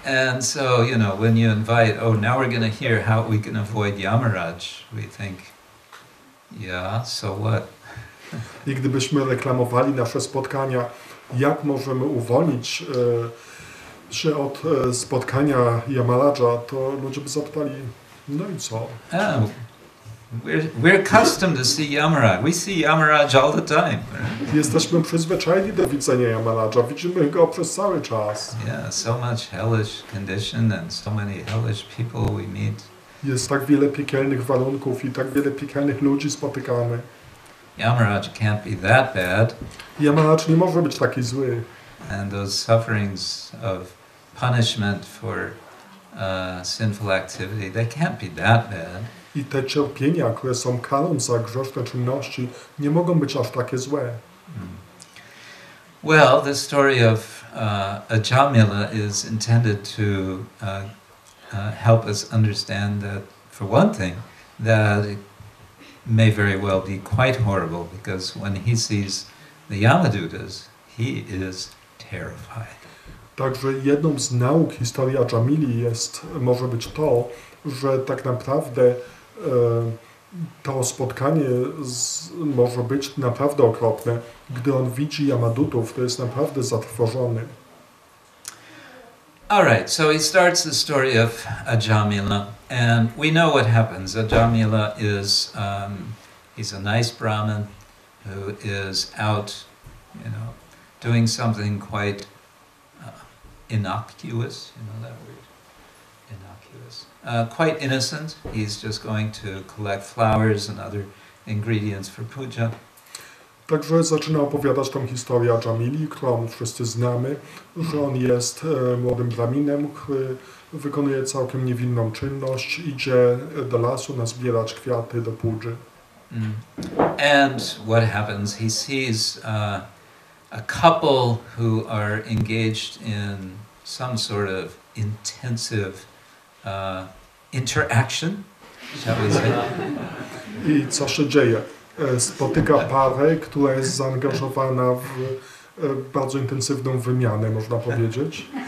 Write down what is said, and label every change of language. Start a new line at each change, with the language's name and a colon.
English: And so, you know, when you invite, oh, now we're going to hear how we can avoid Yamaraj, we think, yeah, so what?
Polish: I gdybyśmy reklamowali nasze spotkania, jak możemy uwolnić się od spotkania Yamaraja, to ludzie by zapytali, no i co?
English: Oh, we're accustomed to see Yamaraj. We see Yamaraj all the time.
Polish: Jesteśmy przyzwyczajeni do widzenia Yamaraja, widzimy go przez cały czas.
English: Yeah, so much hellish condition and so many hellish people we meet.
Polish: Jest tak wiele piekielnych warunków i tak wiele piekielnych ludzi spotykamy.
English: Yamaraj can't be that bad.
Polish: Yamaraj nie może być taki zły.
English: And those sufferings of punishment for sinful activity, they can't be that bad.
Polish: I te cierpienia, które są karą za grzeszne czynności, nie mogą być aż takie złe.
English: Well, the story of Ajamila is intended to help us understand that, for one thing, that it may very well be quite horrible, because when he sees the Yamadutas, he is terrified.
Polish: Także jedną z nauk historii Ajamili może być to, że tak naprawdę to spotkanie może być naprawdę okropne. Gdy on widzi Yamadutów, to jest naprawdę zatrwożony.
English: All right, so he starts the story of Ajamila, and we know what happens. Ajamila is, he's a nice Brahmin who is out, you know, doing something quite innocuous, you know that word? Innocuous. Quite innocent. He's just going to collect flowers and other ingredients for puja.
Polish: Także zaczyna opowiadać tą historię Ajamili, którą wszyscy znamy, że on jest młodym braminem, który wykonuje całkiem niewinną czynność, idzie do lasu nazbierać kwiaty do pudży.
English: And what happens? He sees a couple who are engaged in some sort of intensive interaction, shall we say?
Polish: I co się dzieje? Spotyka parę, która jest zaangażowana w bardzo intensywną wymianę, można powiedzieć.